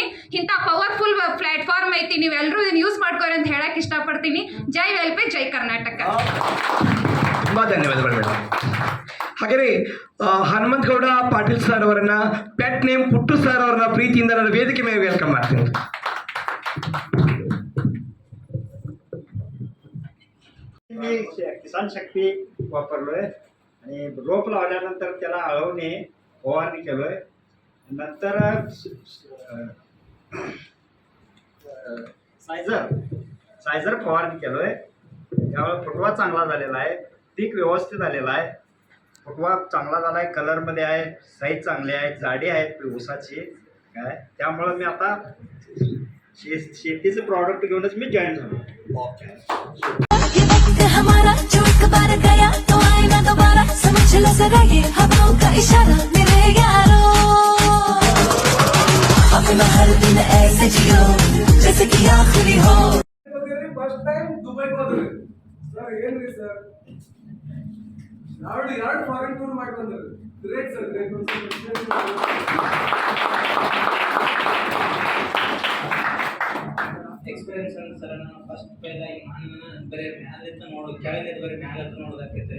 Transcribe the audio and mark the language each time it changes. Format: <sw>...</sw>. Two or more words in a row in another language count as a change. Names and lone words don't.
<kn>ಇಂಥ</kn> <en>powerful platform</en> <kn>ಐತಿ, ನೀವೆಲ್ಲರೂ ಇದನ್ನು ಯೂಸ್ ಮಾಡ್ಕೋರಿ ಅಂತ ಹೇಳಕ್ಕೆ ಇಷ್ಟಪಡ್ತೀನಿ. ಜೈ ವೆಲ್ಪೆ, ಜೈ ಕರ್ನಾಟಕ. ತುಂಬ ಧನ್ಯವಾದಗಳು ಮೇಡಮ್. ಹಾಗೆಯೇ ಹನುಮಂತಗೌಡ ಪಾಟೀಲ್ ಸರ್ ಅವರನ್ನ,</kn> <en>pet name</en> <kn>ಪುಟ್ಟು ಸರ್ ಅವರನ್ನ ಪ್ರೀತಿಯಿಂದ ನಾನು ವೇದಿಕೆ ಮೇಲೆ ವೆಲ್ಕಮ್ ಮಾಡ್ತೀನಿ.</kn> <mr>मी किसान शक्ती वापरलोय आणि रोप लावल्यानंतर त्याला आळवणे फवारणी केलोय. नंतर सायझर फवारणी केलोय. त्यामुळे फुटवा चांगला झालेला आहे, पीक व्यवस्थित आलेला आहे, फुटवा चांगला झाला आहे, कलरमध्ये आहे, साईज चांगली आहे, जाडी आहे ऊसाची काय. त्यामुळं मी आता शेतीचं प्रॉडक्ट घेऊनच मी जॉईन झालो.</mr> <hi>हमारा जो एक बार गया तो आए ना दोबारा, समझ लो जरा ये हवाओं का इशारा मेरे यारों. अपना हर दिन ऐसे जियो जैसे कि आखिरी हो.</hi> <en>first time</en> <kn>ದುಬೈಗೆ ಹೋದ್ರಿ ಸರ್. ಏನ್ರಿ ಸರ್, ಎರಡು</kn> <en>foreign tour</en> <kn>ಮಾಡಿ ಬಂದ್ರಿ.</kn> <en>great sir, great. experience sir,</en> <kn>ನಾನು ಫಸ್ಟ್ ಪೈಲ ಈ ಮಣ್ಣನ್ನು ಬರೀ ಮ್ಯಾಲಿಂದ ಕೆಳಗಿಂದ ಬರೀ ಮ್ಯಾಲೆ ನೋಡೋದಾಕೈತೆ.</kn>